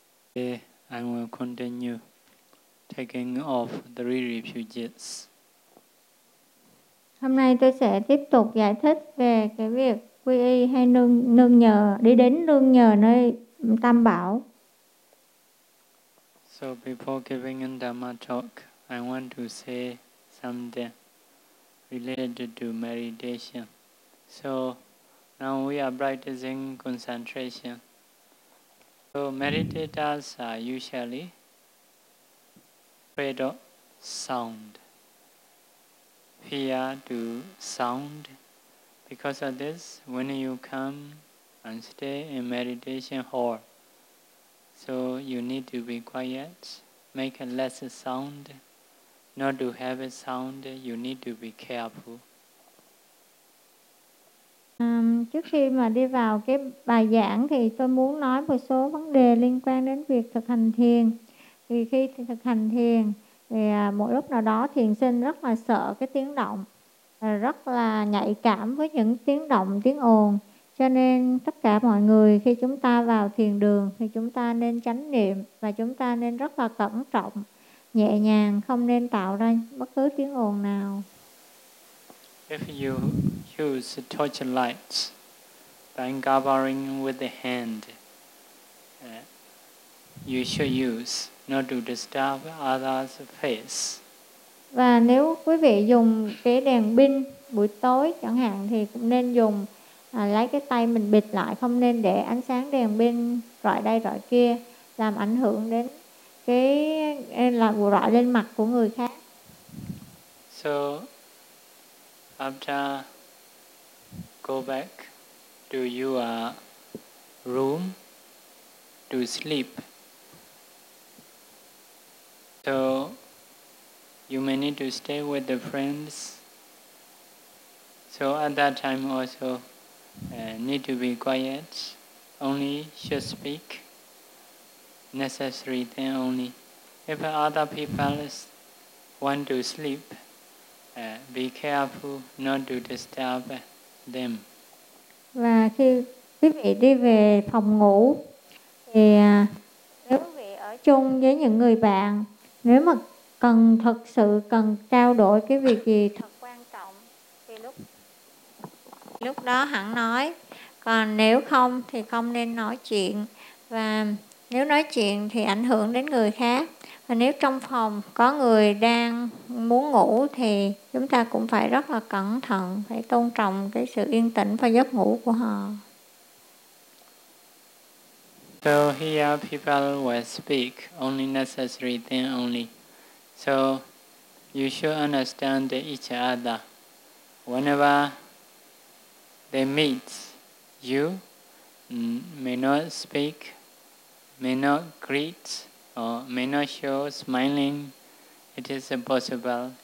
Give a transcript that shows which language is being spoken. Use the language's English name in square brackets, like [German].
[English] Okay, I will continue taking off three refuges. [Vietnamese] Hôm nay tôi sẽ tiếp tục giải thích về cái việc quy y hay nương nhờ, đi đến nương nhờ nơi Tam Bảo. [English] So before giving a Dhamma talk, I want to say something related to meditation. So now we are practicing concentration. So meditators are usually afraid of sound, fear to sound. Because of this, when you come and stay in meditation hall, so you need to be quiet, make a less sound. Not to have a sound, you need to be careful. [Vietnamese] Trước khi mà đi vào cái bài giảng thì tôi muốn nói một số vấn đề liên quan đến việc thực hành thiền. Thì khi thực hành thiền thì một lúc nào đó thiền sinh rất là sợ cái tiếng động, rất là nhạy cảm với những tiếng động, tiếng ồn. Cho nên tất cả mọi người khi chúng ta vào thiền đường thì chúng ta nên chánh niệm và chúng ta nên rất là cẩn trọng, nhẹ nhàng, không nên tạo ra bất cứ tiếng ồn nào. [English] If you use torch lights by covering with the hand, you should use not to disturb others' face. [Vietnamese] Và nếu quý vị dùng cái đèn pin buổi tối chẳng hạn thì cũng nên dùng lấy cái tay mình bịt lại, không nên để ánh sáng đèn pin rọi đây rọi kia làm ảnh hưởng đến cái làm rọi lên mặt của người khác. [English] So after go back to your room to sleep, so you may need to stay with the friends. So at that time also need to be quiet, only should speak necessary then only. If other people want to sleep, be careful not to disturb them. [Vietnamese] Và khi quý vị đi về phòng ngủ, thì nếu quý vị ở chung với những người bạn, nếu mà cần thật sự cần trao đổi cái việc gì thật quan trọng thì lúc đó hẳn nói, còn nếu không thì không nên nói chuyện, và nếu nói chuyện thì ảnh hưởng đến người khác. Và nếu trong phòng có người đang muốn ngủ thì chúng ta cũng phải rất là cẩn thận, phải tôn trọng cái sự yên tĩnh và giấc ngủ của họ. [English] So here people will speak only necessary thing only. So you should understand each other. Whenever they meet you, may not speak, may not greet, or may not show smiling, it is impossible.